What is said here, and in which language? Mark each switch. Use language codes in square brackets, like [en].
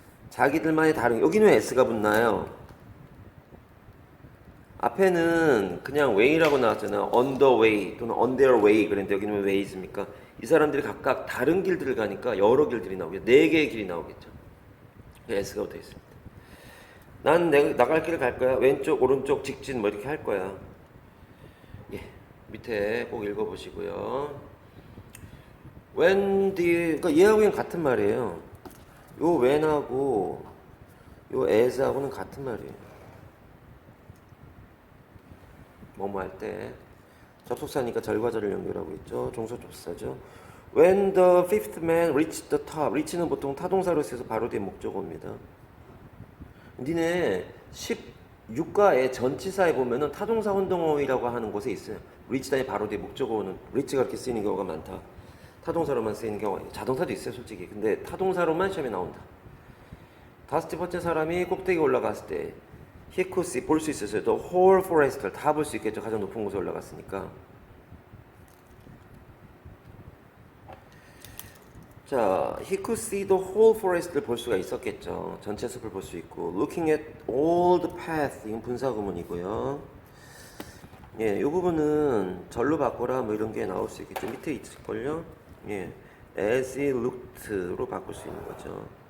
[ko] 자기들만의 다른, 여기는 왜 S가 붙나요? 앞에는 그냥 way라고 나왔잖아요. on the way 또는 on their way 그랬는데 여기는 왜 ways입니까? 이 사람들이 각각 다른 길들을 가니까 여러 길들이 나오겠죠. 4개의 길이 나오겠죠. S가 붙어 있습니다. 난 내가 나갈 길을 갈 거야. 왼쪽, 오른쪽, 직진 뭐 이렇게 할 거야. 예, 밑에 꼭 읽어보시고요. when the, 그러니까 얘하고 얘는 같은 말이에요. 요 when하고 요 as하고는 같은 말이에요. 뭐뭐 할 때. 접속사니까 절과절을 연결하고 있죠. 종소접사죠. [en] When the fifth man reached the top. [ko] reach는 보통 타동사로 쓰여서 바로 뒤에 목적어입니다. 니네 16가의 전치사에 보면은 타동사 혼동어이라고 하는 곳에 있어요. reach 다음에 바로 뒤에 목적어는 reach가 이렇게 쓰이는 경우가 많다. 타동사로만 쓰이는 경우가 있어요. 자동사도 있어요, 솔직히. 근데 타동사로만 시험에 나온다. 다섯 번째 사람이 꼭대기 올라갔을 때 [en] he could see, [ko] 볼 수 있었어요. The whole forest를 다 볼 수 있겠죠. 가장 높은 곳에 올라갔으니까. 자, he could see the whole forest를 볼 수가 있었겠죠. 전체 숲을 볼 수 있고 [en] looking at all the paths, [ko] 이건 분사구문이고요. 예, 이 부분은 절로 바꿔라 뭐 이런 게 나올 수 있겠죠. 밑에 있을걸요. 예, as it looked로 바꿀 수 있는 거죠.